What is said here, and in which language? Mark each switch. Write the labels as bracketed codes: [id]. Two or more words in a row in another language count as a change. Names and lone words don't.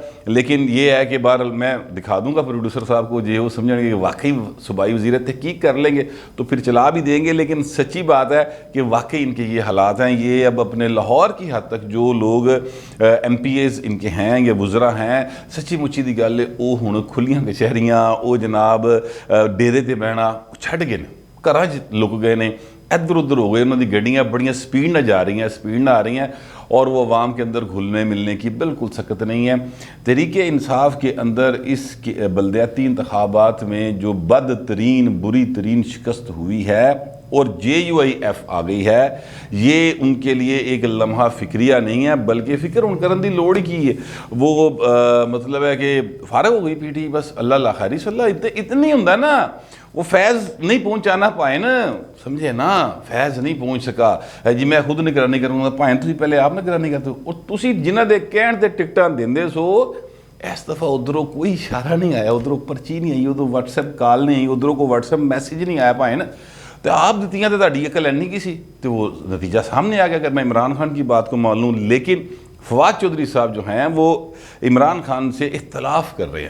[ur] لیکن یہ ہے کہ بہرحال میں دکھا دوں گا پروڈیوسر صاحب کو، جو وہ سمجھیں گے کہ واقعی صوبائی وزیر ہے، تحقیق کر لیں گے تو پھر چلا بھی دیں گے۔ لیکن سچی بات ہے کہ واقعی ان کے یہ حالات ہیں۔ یہ اب اپنے لاہور کی حد تک جو لوگ ایم پی ایز ان کے ہیں یا وزراء ہیں، [pa] سچی مچی دی گل ہے وہ ہن کھلیاں کچہریاں، وہ جناب ڈیرے تے بہنا چھڈ گئے نے، گھراں لک گئے نے، ادھر ادھر ہو گئے۔ [ur] انہوں دی گڈیاں بڑیاں سپیڈ نہ جا رہی ہیں، سپیڈ نہ آ رہی ہیں، اور وہ عوام کے اندر گھلنے ملنے کی بالکل سکت نہیں ہے۔ تحریک انصاف کے اندر اس بلدیاتی انتخابات میں جو بدترین بری ترین شکست ہوئی ہے اور جے یو آئی ایف آ گئی ہے، یہ ان کے لیے ایک لمحہ فکریہ نہیں ہے، [pa] بلکہ فکر ان کرن دی لوڑ کی ہے۔ [ur] وہ مطلب ہے کہ فارغ ہو گئی پی ٹی، بس اللہ اللہ خیری صلی اللہ اتنی ہوں نا، وہ فیض نہیں پہنچانا پائے نا، سمجھے نا، فیض نہیں پہنچ سکا جی میں خود نگرانی کروں گا، پائیں تھی پہلے آپ نگرانی کرتے ہو، [pa] اور تسی جنہ دے کہن تے ٹکٹاں دیندے سو، [ur] اس دفعہ ادھروں کوئی اشارہ نہیں آیا، ادھروں پرچی نہیں آئی، ادھروں واٹس ایپ کال نہیں آئی، ادھروں کو واٹس ایپ میسیج نہیں آیا پائے نا، [pa] تو آپ دیتیاں تو تہاڈی عقل اینی کی سی، [ur] تو وہ نتیجہ سامنے آ گیا۔ اگر میں عمران خان کی بات کو مان لوں، لیکن فواد چودھری صاحب جو ہیں وہ عمران خان سے اختلاف کر رہے ہیں۔